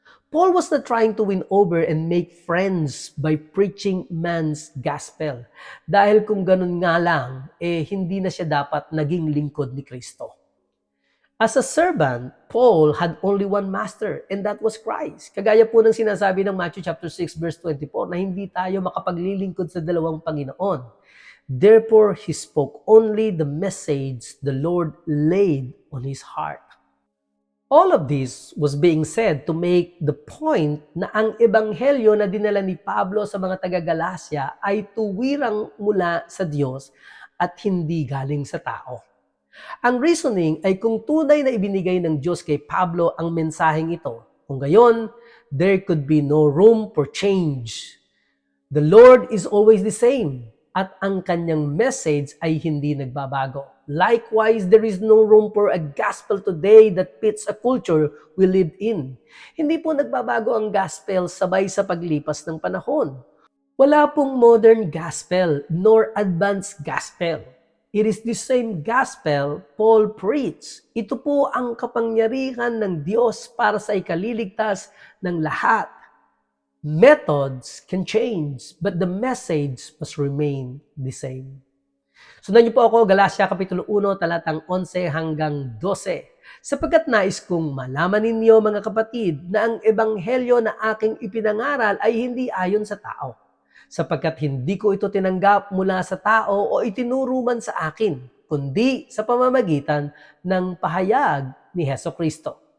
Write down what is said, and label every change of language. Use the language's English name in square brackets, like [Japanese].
[English] Paul was not trying to win over and make friends by preaching man's gospel. [Filipino] Dahil kung ganun nga lang, hindi na siya dapat naging lingkod ni Kristo. [English] As a servant, Paul had only one master, and that was Christ. [Filipino] Kagaya po ng sinasabi ng Matthew chapter 6, verse 24, na hindi tayo makapaglilingkod sa dalawang Panginoon. [English] Therefore, he spoke only the message the Lord laid on his heart. All of this was being said to make the point [Filipino] na ang ebanghelyo na dinala ni Pablo sa mga taga-Galacia ay tuwirang mula sa Diyos at hindi galing sa tao. Ang reasoning ay kung tunay na ibinigay ng Diyos kay Pablo ang mensaheng ito, kung gayon, [English] there could be no room for change. The Lord is always the same [Filipino] at ang kanyang message ay hindi nagbabago. [English] Likewise, there is no room for a gospel today that fits a culture we live in. [Filipino] Hindi po nagbabago ang gospel sabay sa paglipas ng panahon. Wala pong [English] modern gospel nor advanced gospel. It is the same gospel Paul preached. [Filipino] Ito po ang kapangyarihan ng Diyos para sa ikaliligtas ng lahat. [English] Methods can change, but the message must remain the same. [Filipino] Sundan niyo po ako, Galatia Kapitulo 1, talatang 11 hanggang 12. Sapagkat nais kong malaman ninyo, mga kapatid, na ang ebanghelyo na aking ipinangaral ay hindi ayon sa tao. Sapagkat hindi ko ito tinanggap mula sa tao o itinuro man sa akin, kundi sa pamamagitan ng pahayag ni Heso Kristo.